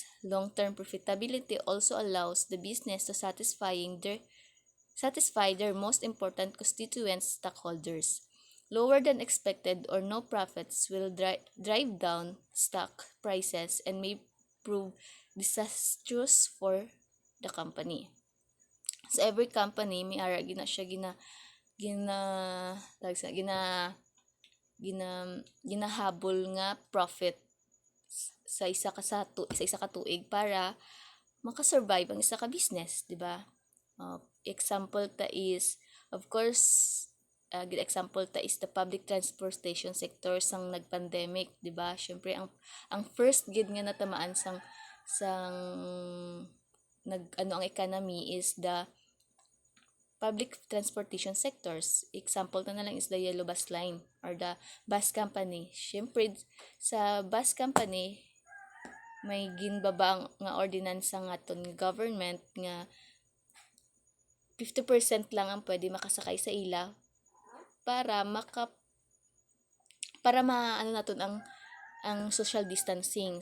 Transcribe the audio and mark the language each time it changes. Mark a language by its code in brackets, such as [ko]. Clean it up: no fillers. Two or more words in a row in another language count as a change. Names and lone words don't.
[en] Long-term profitability also allows the business to satisfy their most important constituent stockholders. Lower than expected or no profits will drive down stock prices and may prove disastrous for the company. [hil] So every company may ara gina siya gina tawag sa ginahabol nga profit sa isa ka tuig para makasurvive ang isa ka business, di ba? [en] Example ta is, of course, good example ta is the public transportation sector [hil] sang nag-pandemic, di ba? Syempre ang first gid nga natamaan sang ang economy [en] is the public transportation sectors. Example [hil] na lang [en] is the Yellow Bus Line or the bus company. [hil] Syempre sa bus company may ginbaba nga ordinansa nga ton government nga 50% lang ang pwede makasakay sa ila para maano naton ang [en] social distancing.